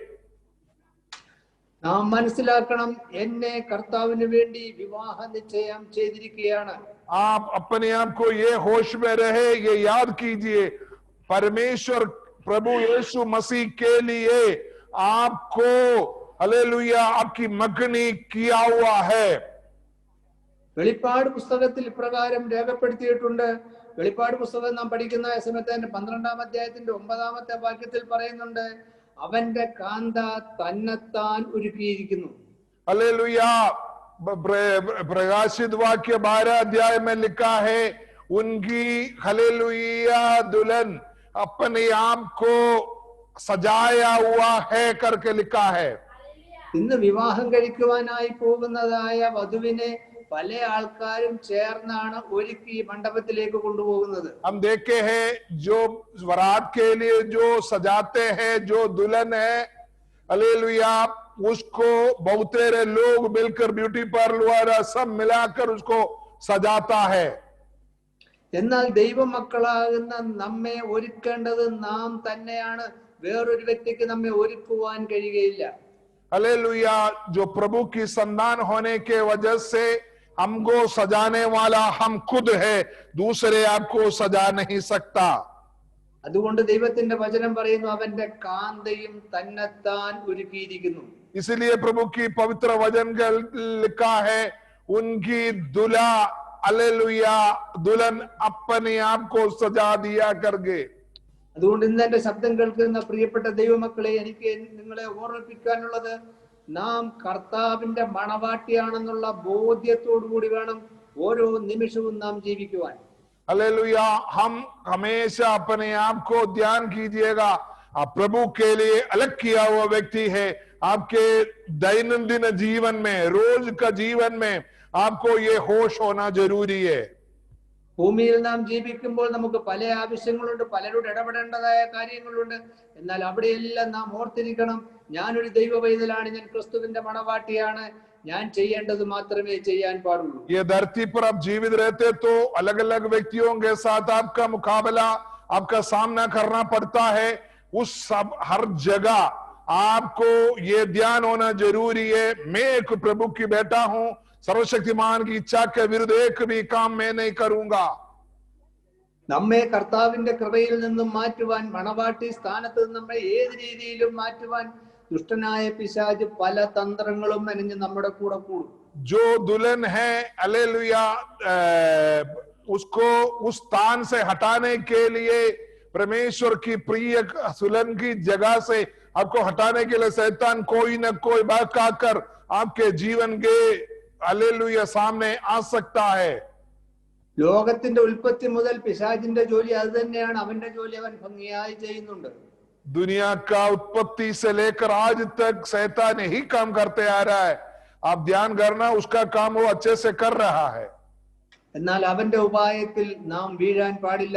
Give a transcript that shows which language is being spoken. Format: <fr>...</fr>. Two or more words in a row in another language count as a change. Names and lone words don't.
<ml>നാം മനസ്സിലാക്കണം, എന്നെ കർത്താവിന് വേണ്ടി വിവാഹ നിശ്ചയം ചെയ്തിരിക്കുകയാണ്.</ml> <hi>आप अपने आप को ये होश में रहे, ये याद कीजिए, परमेश्वर प्रभु यीशु मसीह के लिए आपको हालेलुया आपकी मगनी किया हुआ है।</hi> <ml>വെളിപ്പാട് പുസ്തകത്തിൽ ഇപ്രകാരം രേഖപ്പെടുത്തിയിട്ടുണ്ട്. വെളിപ്പാട് പുസ്തകം നാം പഠിക്കുന്ന സമയത്ത് തന്നെ 12-ാം അധ്യായത്തിന്റെ 9-ാമത്തെ വാക്യത്തിൽ പറയുന്നുണ്ട്, അവന്റെ കാന്ത തന്നെത്താൻ ഒരുക്കിയിരിക്കുന്നു.</ml> <hi>हालेलुया प्रकाशित वाक्य 12 अध्याय में लिखा है, उनकी हालेलुया दुल्हन अपने आप को सजाया हुआ है करके लिखा है।</hi> <ml>ഇന്ന് വിവാഹം കഴിക്കുവാനായി പോകുന്നതായ വധുവിനെ പല ആൾക്കാരും ചേർന്നാണ് ഒരുക്കി മണ്ഡപത്തിലേക്ക് കൊണ്ടുപോകുന്നത്.</ml> <hi>हम देखे हैं जो बारात के लिए जो सजाते हैं, जो दुल्हन है हालेलुया, उसको बहुत सारे लोग मिलकर</hi> <en>beauty parlour</en> <hi>वाला सब मिलाकर उसको सजाता है।</hi> <ml>എന്നാൽ ദൈവമക്കളാകുന്ന നമ്മെ ഒരുക്കേണ്ടത് നാം തന്നെയാണ്. വേറൊരു വ്യക്തിക്ക് നമ്മെ ഒരുക്കുവാൻ കഴിയുകയില്ല.</ml> <hi>हालेलुया जो प्रभु की संतान होने के वजह से हमको सजाने वाला हम खुद है, दूसरे आपको सजा नहीं सकता।</hi> <ml>അതുകൊണ്ട് ദൈവത്തിന്റെ വചനം പറയുന്നു, അവന്റെ കാന്തയും തന്നെത്താൻ ഒരുക്കിയിരിക്കുന്നു.</ml> <hi>इसलिए प्रभु की पवित्र वचन लिखा है, उनकी दुल्हा हालेलुया दुल्हन अपने आप को सजा दिया करके।</hi> <ml>അതുകൊണ്ട് ഇന്ന് എന്റെ ശബ്ദം കേൾക്കുന്ന പ്രിയപ്പെട്ട ദൈവമക്കളെ, എനിക്ക് നിങ്ങളെ ഓർമ്മിപ്പിക്കാനുള്ളത്, നാം കർത്താവിന്റെ മണവാട്ടിയാണെന്നുള്ള ബോധ്യത്തോടു കൂടി വേണം ഓരോ നിമിഷവും നാം ജീവിക്കുവാൻ.</ml> <hi>हालेलुया हम हमेशा अपने आप को ध्यान कीजिएगा, आप प्रभु के लिए अलग किया हुआ व्यक्ति है। आपके दैनंदिन जीवन में, रोज का जीवन में आपको ये होश होना जरूरी है।</hi> <ml>ഭൂമിയിൽ നാം ജീവിക്കുമ്പോൾ നമുക്ക് പല ആവശ്യങ്ങളുണ്ട്, പലരോട് ഇടപെടേണ്ടതായ കാര്യങ്ങളുണ്ട്. എന്നാൽ അവിടെയെല്ലാം നാം ഓർത്തിരിക്കണം, ഞാനൊരു ദൈവ പൈതലാണ്, ഞാൻ ക്രിസ്തുവിന്റെ മണവാട്ടിയാണ്, ഞാൻ ചെയ്യേണ്ടത് മാത്രമേ ചെയ്യാൻ പാടുള്ളൂ.</ml> <hi>ये धरती पर आप जीवित रहते तो अलग अलग व्यक्तियों के साथ आपका मुकाबला, आपका सामना करना पड़ता है। उस सब हर जगह आपको ये ध्यान होना जरूरी है, मैं एक प्रभु की बेटा हूं, सर्वशक्तिमान की इच्छा के विरुद्ध एक भी काम मैं नहीं करूंगा।</hi> <ml>നമ്മെ കർത്താവിന്റെ കൃപയിൽ നിന്നും മാറ്റുവാൻ, മണവാട്ടി സ്ഥാനത്ത് നിന്ന് നമ്മെ ഏത് രീതിയിലും മാറ്റുവാൻ ദുഷ്ടനായ പിശാച് പല തന്ത്രങ്ങളും മെനഞ്ഞ് നമ്മുടെ കൂടെ കൂടും.</ml> <hi>जो दुल्हन है हालेलुया उसको उस स्थान से हटाने के लिए, परमेश्वर की प्रिय दुल्हन की जगह से आपको हटाने के लिए शैतान कोई न कोई बहका कर आपके जीवन के हालेलुया सामने आ सकता है।</hi> <ml>ലോകത്തിന്റെ ഉൽപ്പത്തി മുതൽ പിശാചിന്റെ ജോലി അത് തന്നെയാണ്. അവന്റെ ജോലി അവൻ ഭംഗിയായി ചെയ്യുന്നുണ്ട്.</ml> <hi>दुनिया का उत्पत्ति से लेकर आज तक शैतान यही काम करते आ रहा है। आप ध्यान करना, उसका काम वो अच्छे से कर रहा है।</hi> <ml>എന്നാൽ അവന്റെ ഉപായത്തിൽ നാം വീഴാൻ പാടില്ല.</ml>